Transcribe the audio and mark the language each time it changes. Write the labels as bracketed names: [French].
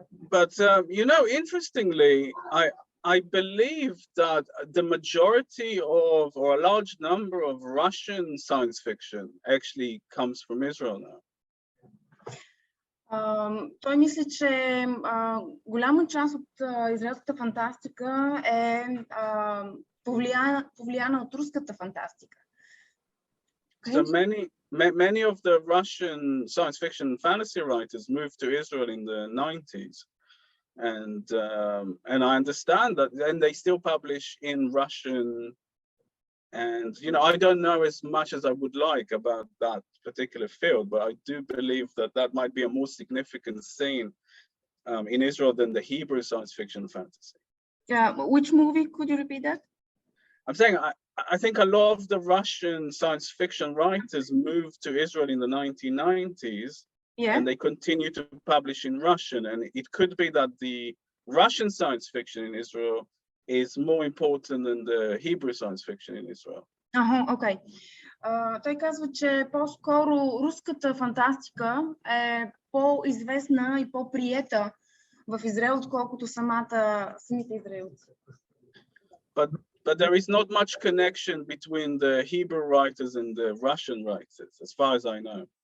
[English] But you know, interestingly, I believe that the majority of, or a large number of, Russian science fiction actually comes from Israel now. [Bulgarian] Той мисли, че голяма част от израелската фантастика е повлияна от руската фантастика. [English] Okay. So many of the Russian science fiction and fantasy writers moved to Israel in the 90s. And I understand that then they still publish in Russian, and you know, I don't know as much as I would like about that particular field, but I do believe that that might be a more significant scene in Israel than the Hebrew science fiction and fantasy. Yeah, which movie? Could you repeat that? I'm saying I think a lot of the Russian science fiction writers moved to Israel in the 1990s. Yeah. And they continue to publish in Russian. And it could be that the Russian science fiction in Israel is more important than the Hebrew science fiction in Israel. Окей. [Bulgarian] Той казва, че по-скоро руската фантастика е по-известна и по-приета в Израел, отколкото самите израелци. [English] But there is not much connection between the Hebrew writers and the Russian writers, as far as I know.